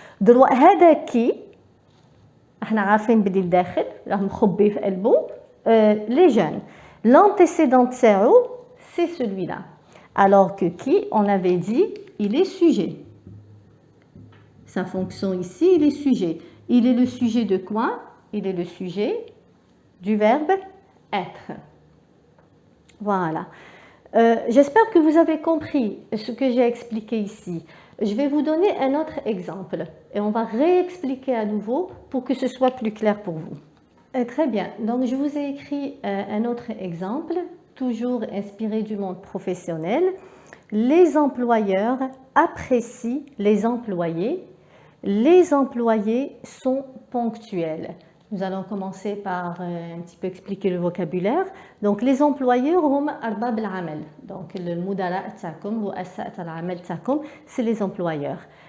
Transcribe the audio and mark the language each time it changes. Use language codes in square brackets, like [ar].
[ar] دروك هذا كي احنا عارفين بلي الداخل راه مخبي في قلبه [fr] les jeunes. L'antécédent [ar] تاعو [fr] c'est celui-là. Alors que qui on avait dit il est sujet. Sa fonction ici il est sujet. Il est le sujet de quoi? Il est le sujet du verbe être. Voilà. J'espère que vous avez compris ce que j'ai expliqué ici. Je vais vous donner un autre exemple et on va réexpliquer à nouveau pour que ce soit plus clair pour vous. Très bien, donc je vous ai écrit un autre exemple, toujours inspiré du monde professionnel. Les employeurs apprécient les employés. Les employés sont ponctuels. Nous allons commencer par un petit peu expliquer le vocabulaire. Donc les employeurs [ar] هم أرباب العمل. Donc المدراء تاعكم رؤساء العمل تاعكم [fr] c'est les employeurs.